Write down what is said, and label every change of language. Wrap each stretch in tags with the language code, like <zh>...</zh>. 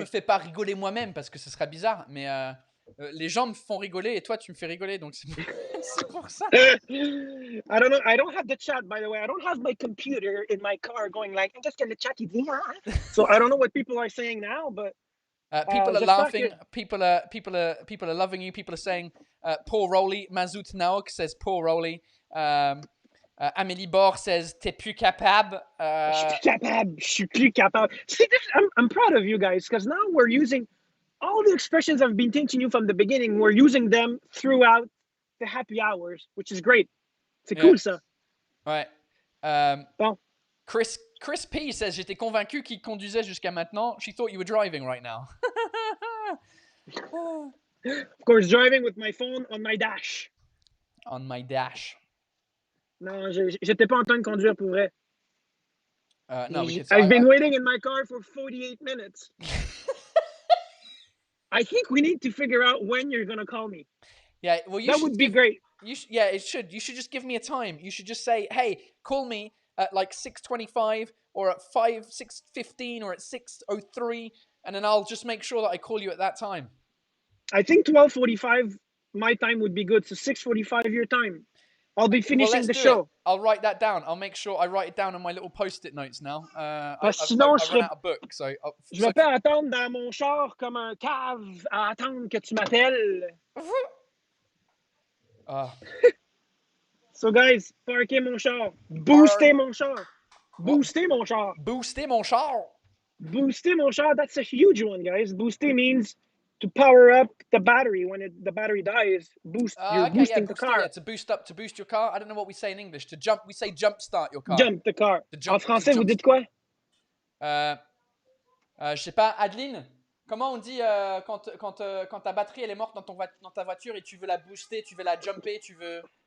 <fr>me fais pas rigoler moi-même parce que ce serait bizarre. Mais les gens me font rigoler et toi, tu me fais rigoler. Donc, c'est pour ça.</fr> <en>I don't know. I don't have the chat, by the way. I don't have my computer in my car going like, I'm just gonna chat. So I don't know what people are saying now, but People are</en> <fr>j'espère</fr> <en>laughing.</en> <fr>que-</fr> <en>People are loving you. People are saying, poor Rolly. Mazout Naok says, poor Rolly.</en> <fr>Amélie Bor</fr> <en>says,</en> <fr>t'es plus capable. Je suis plus capable.</fr> <en>See, I'm proud of you guys because now we're using all the expressions I've been teaching you from the beginning. We're using them throughout the happy hours, which is great.</en> <fr>C'est cool, ça. Ouais. Bon. Chris P</fr> <en>says,</en> <fr>j'étais convaincu qu'il conduisait jusqu'à maintenant.</fr> <en>She thought you were driving right now. Of course, driving with my phone on my dash. On my dash.</en> <fr>Non, j'étais pas en train de conduire pour vrai.</fr> <en>No, because I've been waiting in my car for 48 minutes. I think we need to figure out when you're gonna call me. Yeah, well, that would be great. Yeah, it should. You should just give me a time. You should just say, "Hey, call me at like 6:25 or at 6:15 or at 6:03, and then I'll just make sure that I call you at that time." I think 12:45 my time would be good. So 6:45 your time. I'll be finishing the show. I'll write that down. I'll make sure I write it down on my little post-it notes now. I run out of book, so</en> <fr>je vais pas attendre dans mon char comme un cave à attendre que tu m'appelles.</fr> <en>So guys,</en> <fr>parquez mon char. Boostez mon char. Boostez mon char. Boostez mon char. Boostez mon char.</fr> <en>That's a huge one, guys. Booster means to power up the battery when the battery dies. You're boosting the car. Yeah, to boost your car. I don't know what we say in English. We say jump start your car. Jump the car.</en> <fr>En français, vous dites quoi? Je sais pas, Adeline, comment on dit quand ta batterie elle est morte dans ta voiture et tu veux la booster, tu veux la jumper, tu veux...</fr>